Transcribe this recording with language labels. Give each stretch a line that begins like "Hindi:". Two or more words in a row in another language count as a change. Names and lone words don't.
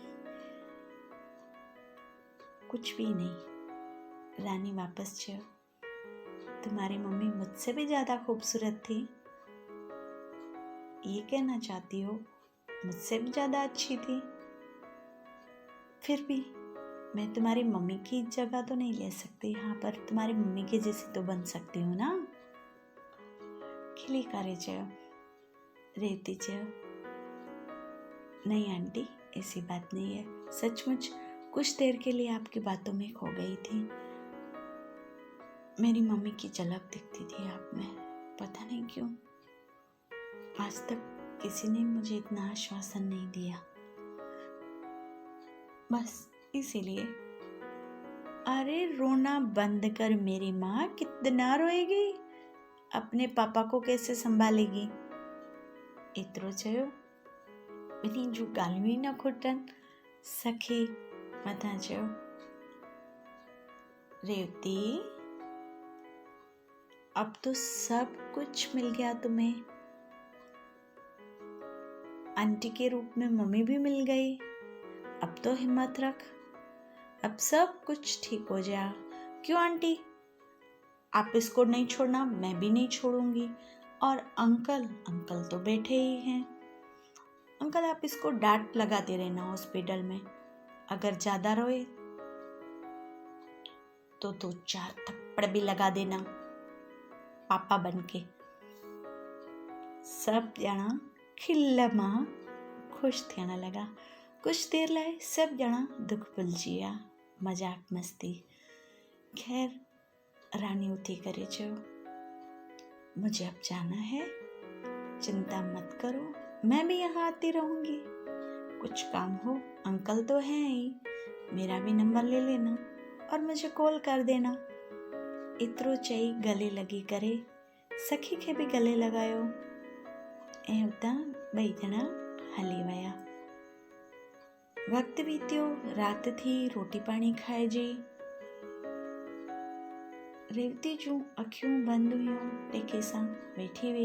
Hindi: कुछ भी नहीं,
Sindhi: रानी वापस चयो,
Hindi: तुम्हारी मम्मी मुझसे भी ज्यादा खूबसूरत थी, ये कहना चाहती हो, मुझसे भी ज्यादा अच्छी थी। फिर भी मैं तुम्हारी मम्मी की जगह तो नहीं ले सकती, हाँ पर तुम्हारी मम्मी के जैसी तो बन सकती हूँ ना।
Sindhi: खिली करे चयो। रेवती चयो,
Hindi: नहीं आंटी, ऐसी बात नहीं है, सचमुच कुछ देर के लिए आपकी बातों में खो गई थी। मेरी मम्मी की झलक दिखती थी आप में, पता नहीं क्यों आज तक किसी ने मुझे इतना आश्वासन नहीं दिया, बस इसीलिए। अरे रोना बंद कर मेरी माँ, कितना रोएगी, अपने पापा को कैसे संभालेगी।
Sindhi: एतिरो चयो, ॿिन्ही जूं ॻाल्हियूं ई न खुटनि। सखी मथां चयो,
Hindi: रेवती, अब तो सब कुछ मिल गया तुम्हें, आंटी के रूप में मम्मी भी मिल गई, अब तो हिम्मत रख, अब सब कुछ ठीक हो जाएगा। क्यों आंटी, आप इसको नहीं छोड़ना, मैं भी नहीं छोड़ूंगी, और अंकल तो बैठे ही हैं, अंकल आप इसको डांट लगाते रहना हॉस्पिटल में, अगर ज्यादा रोए तो 2-4 थप्पड़ भी लगा देना पापा बनके।
Sindhi: सब ॼणा खिल मां ख़ुशि थियण लॻा। कुछ देर लाइ सभु ॼणा दुख भुलिजी विया, मजाक मस्ती। खैर रानी उथी करे चयो,
Hindi: मुझे अब जाना है, चिंता मत करो, मैं भी यहाँ आती रहूँगी। कुछ काम हो अंकल तो हैं ही, मेरा भी नंबर ले लेना और मुझे कॉल कर देना।
Sindhi: एतिरो चई गले लगी करे सखी खे भी गले लगायो ऐं उतां ॿई ॼणा हली विया। वक़्तु बीतियो, राति थी, रोटी पाणी खाइजी। रेवती जूं अखियूं बंदि हुयूं, टेके सां वेठी हुई।